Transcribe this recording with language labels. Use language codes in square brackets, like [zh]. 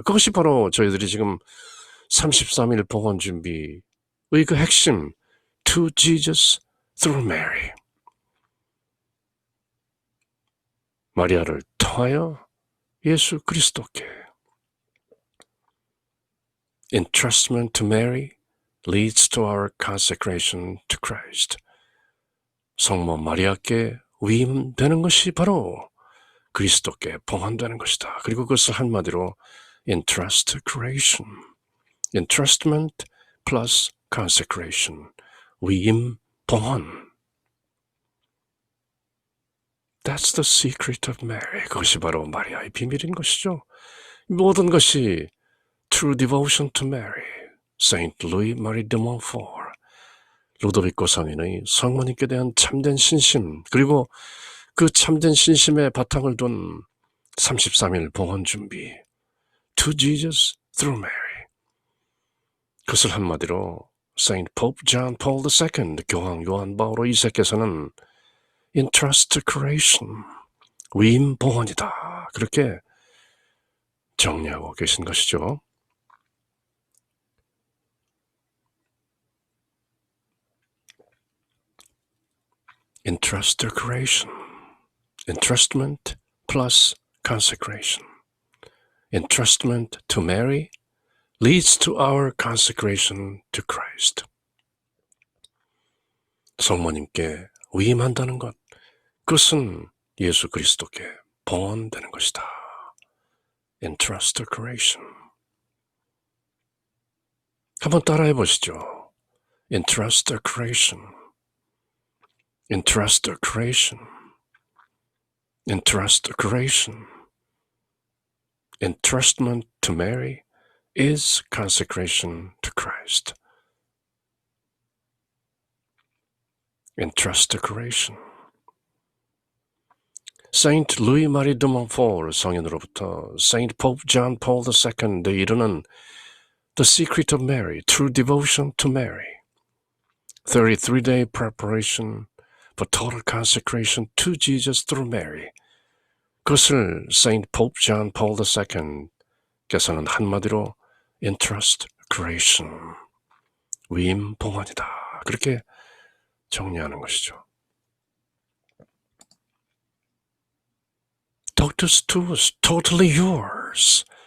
[ko] 그것이 바로 저희들이 지금 33일 봉헌 준비의 그 핵심, [en] to Jesus through Mary. [ko] 마리아를 통하여 예수 그리스도께. [en] Entrustment to Mary leads to our consecration to Christ. [ko] 성모 마리아께 위임되는 것이 바로 그리스도께 봉헌되는 것이다. 그리고 그것을 한마디로 entrustcreation, [en] entrustment plus consecration, [ko] 위임 봉헌. [en] That's the secret of Mary. [ko] 그것이 바로 마리아의 비밀인 것이죠. 모든 것이 [en] true devotion to Mary. Saint Louis Marie de Montfort. [ko] 루도비코 성인의 성모님께 대한 참된 신심, 그리고 그 참된 신심의 바탕을 둔 33일 봉헌 준비. [en] To Jesus through Mary. [ko] 그것을 한마디로 Saint Pope John Paul II, 교황 요한 바오로 2세께서는 entrustcreation, 위임 봉헌이다. 그렇게 정리하고 계신 것이죠. [en] entrustcreation, entrustment plus consecration. entrustment to Mary leads to our consecration to Christ. [ko] 성모님께 위임한다는 것, 그것은 예수 그리스도께 봉헌되는 것이다. [en] entrustcreation. [ko] 한번 따라해 보시죠. entrustcreation, entrustcreation, entrustcreation. [en] entrustment to Mary is consecration to Christ. entrustcreation. Saint Louis Marie de Montfort 성인으로부터 Saint Pope John Paul II에 이르는 The Secret of Mary, True Devotion to Mary, 33-day preparation for total consecration to Jesus through Mary. [ko] 그것을 Saint Pope John Paul II께서는 한마디로 entrustcreation, 위임 봉헌이다. 그렇게 정리하는 것이죠. [la] Doctus tuus, [en] totally yours.